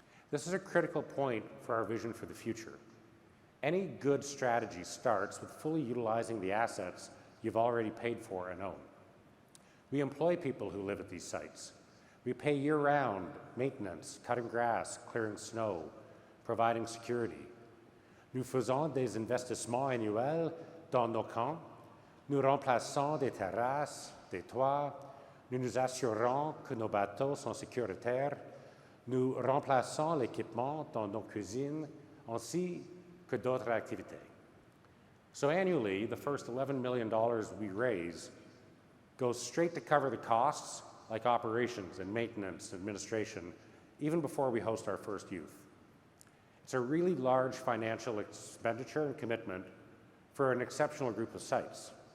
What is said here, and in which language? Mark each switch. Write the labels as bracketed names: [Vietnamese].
[English] This is a critical point for our vision for the future. Any good strategy starts with fully utilizing the assets you've already paid for and own. We employ people who live at these sites. We pay year-round maintenance, cutting grass, clearing snow, providing security. [French] Nous faisons des investissements annuels dans nos camps. Nous remplaçons des terrasses, des toits. Nous nous assurons que nos bateaux sont sécuritaires. Nous remplaçons l'équipement dans nos cuisines ainsi que d'autres activités. [English] So annually, the first $11 million we raise goes straight to cover the costs like operations and maintenance, administration, even before we host our first youth. It's a really large financial expenditure and commitment for an exceptional group of sites.